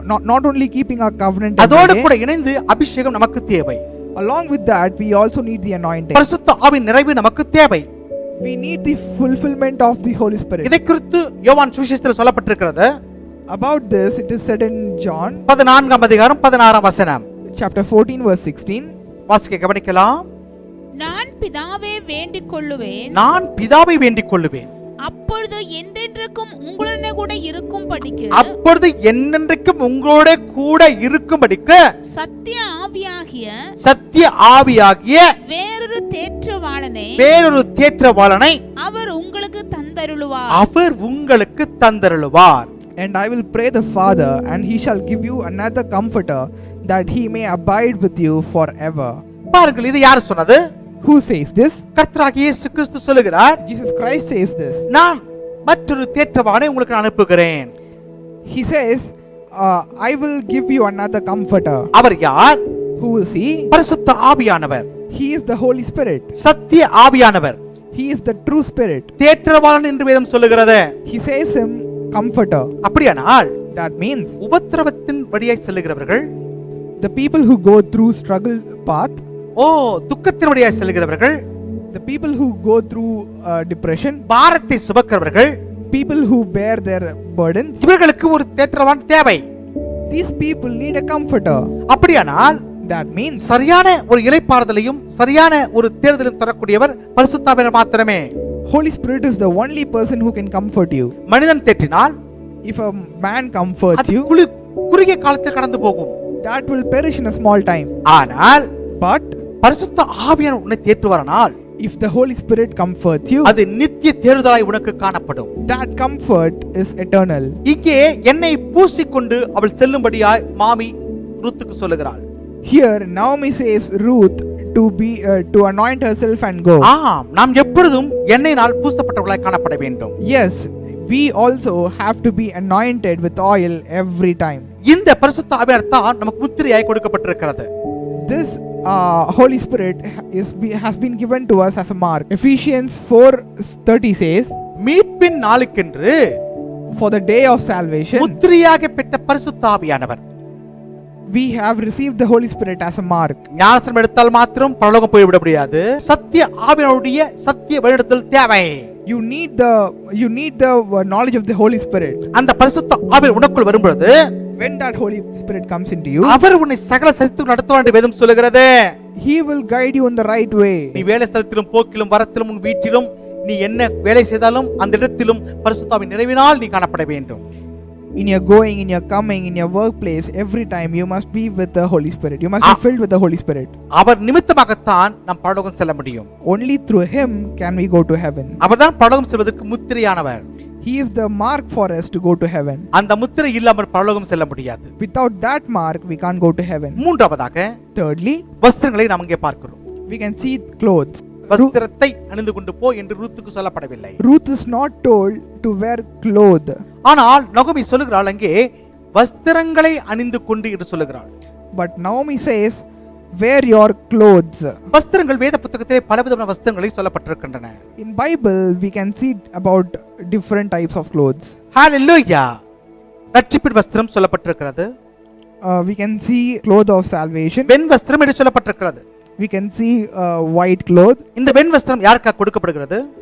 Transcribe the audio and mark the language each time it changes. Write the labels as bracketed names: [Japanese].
[English] not only keeping our covenant, [Tamil] அதோடு [English] every [Tamil] கூட [English] day, [Tamil] இணைந்து அபிஷேகம் நமக்கு தேவை. [English] along with that we also need the anointing. [Tamil] பரிசுத்த ஆவியின் நிறைவு நமக்கு தேவை. [English] We need the fulfillment of the Holy Spirit. [Tamil] இதை குறித்து யோவான் சுவிசேஷத்தில் சொல்லப்பட்டிருக்கிறது. [English] About this it is said in John [Tamil] 14ஆம் அதிகாரம் 16ஆம் வசனம். [English] chapter 14 verse 16. [Tamil] வாசிக்க கவனிக்கலாம். நான் பிதாவே வேண்டிக் கொள்ளுவேன், நான் பிதாவை வேண்டிக் கொள்ளுவேன், அப்பொழுது என்றென்றைக்கும் உங்களுடனே கூட இருக்கும்படிக்கு அப்பொழுது என்னென்றைக்கும் உங்களோட கூட இருக்கும்படிக்கு சத்திய ஆவியாகிய சத்திய ஆவியாகிய வேறொரு தேற்றவாளனை வேறொரு தேற்றவாளனை அவர் உங்களுக்கு தந்தருளுவார். அவர் உங்களுக்கு தந்தருளுவார். [English] And I will pray the Father, and he shall give you another comforter, that he may abide with you forever. [Tamil] பாருங்கள், இது யார் சொன்னது? [English] Who says this? [Tamil] கர்த்தராகிய இயேசு கிறிஸ்து சொல்லுகிறார், [English] Jesus Christ says this. [Tamil] நான் மற்றொரு தேற்றவாளனை உங்களுக்கு அனுப்புகிறேன். [English] He says, I will give you another comforter. [Tamil] அவர் யார்? [English] Who is he? [Tamil] பரிசுத்த ஆவியானவர். [English] He is the Holy Spirit. [Tamil] சத்திய ஆவியானவர். [English] He is the true Spirit. [Tamil] தேற்றவாளன் என்று வேதம் சொல்லுகிறது. [English] He says him comforter. [Tamil] அப்படியானால் [English] That means [Tamil] உபத்திரவத்தின் வழியாய் செல்லுகிறவர்கள், [English] the people who go through struggle path, [Tamil] துக்கத்தின் வழியாய் செல்லுகிறவர்கள், [English] the people who go through depression, [Tamil] பாரத்தை சுமக்கிறவர்கள், [English] people who bear their burdens, [Tamil] இவர்களுக்கு ஒரு தேற்றவான் தேவை. [English] these people need a comforter. [Tamil] அப்படியானால் [English] That means [Tamil] சரியான ஒரு இளைப்பாறுதலையும் சரியான ஒரு தேர்தலையும் தரக்கூடியவர் பரிசுத்த ஆவியானவர் மாத்திரமே. [English] Holy Spirit is the only person who can comfort you. [Tamil] மனிதன் தேற்றினால் [English] If a man comforts [Tamil] அது [English] you, [Tamil] குறுகிய காலத்தில் கடந்து போகும். [English] that will perish in a small time. [Tamil] ஆனால் [English] But [Tamil] பரிசுத்த ஆவியானவர் உன்னை தேற்றுவாரானால் [English] if the Holy Spirit comforts you, [Tamil] அது நித்திய தேறுதலாய் உனக்கு காணப்படும். [English] that comfort is eternal. [Tamil] இங்கே என்னை பூசிக்கொண்டு அவள் செல்லும்படியாய் மாமி ரூத்துக்கு சொல்லுகிறாள். [English] Here Naomi says Ruth to anoint herself and go. [Tamil] ஆம், நாம் எப்பொழுதும் எண்ணெயினால் பூசப்பட்டவர்களாய் காணப்பட வேண்டும். [English] Yes, we also have to be anointed with oil every time. [Tamil] இந்த பரிசுத்த ஆவியானவர் தான் நமக்கு முத்திரையாய் கொடுக்கப்பட்டிருக்கிறது. [English] This Holy Spirit has been given to us as a mark. Ephesians 4:30 says, [Tamil] மீட்பின் நாளுக்கென்று [English] for the day of salvation [Tamil] முத்திரையாக பெற்ற பரிசுத்த ஆவியானவர், [English] we have received the Holy Spirit as a mark. [Tamil] ஞானஸ்நானம் எடுத்தால் மாத்திரம் பரலோகம் போய்விட முடியாது. சத்திய ஆவியானவருடைய சத்திய வழிநடத்தல் தேவை. [English] You need the knowledge of the Holy Spirit. [Tamil] அந்த பரிசுத்த ஆவியானவர் உனக்குள் வரும்பொழுது, [English] When that Holy Spirit comes into you, [Tamil] அவர் உன்னை சகல சத்தியத்துக்கு நடத்துவார் என்று வேதம் சொல்லுகிறது. [English] He will guide you in the right way. [Tamil] நீ வேலை ஸ்தலத்திலும் போக்கிலும் வரத்திலும் உன் வீட்டிலும் நீ என்ன வேலை செய்தாலும் அந்த இடத்திலும் பரிசுத்த ஆவியின் நிறைவினால் நீ காணப்பட வேண்டும். [English] In your going, in your coming, in your workplace, every time you must be with the Holy Spirit. You must be filled with the Holy Spirit. [Tamil] அவர் நிமித்தமாகத்தான் நாம் பரலோகம் செல்ல முடியும். [English] Only through Him can we go to heaven. [Tamil] அவர்தான் பரலோகம் செல்வதற்கு முத்திரையானவர். [English] He is the mark for us to go to heaven. [Tamil] அந்த முத்திரை இல்லாமல் பரலோகம் செல்ல முடியாது. [English] Without that mark, we can't go to heaven. [Tamil] மூன்றாவதாக [English] Thirdly, [Tamil] வஸ்திரங்களை நாம் இங்கே பார்க்கிறோம். [English] we can see clothes. [Tamil] வஸ்திரத்தை அணிந்து கொண்டு போ என்று ரூத்துக்கு சொல்லப்படவில்லை. [English] Ruth is not told to wear cloth. [Tamil] ஆனால் நகோமி சொல்லுகிறாள் அங்கே வஸ்திரங்களை அணிந்து கொண்டு என்று சொல்லுகிறாள். [English] But Naomi says, wear your clothes. [Tamil] வஸ்திரங்கள் வேத புத்தகத்திலே பலவிதமான வஸ்திரங்களை சொல்லப்பட்டிருக்கின்றன. [English] In Bible, we can see about different types of clothes. Hallelujah. [Tamil] ரட்சிப்பின் வஸ்திரம் சொல்லப்பட்டிருக்கிறது. [English] We can see cloth of salvation. [Tamil] வெண் வஸ்திரம் என்று சொல்லப்பட்டிருக்கிறது. [English] We can see white cloth. [Tamil] இந்த வெண் வஸ்திரம் யாருக்காக கொடுக்கப்படுகிறது?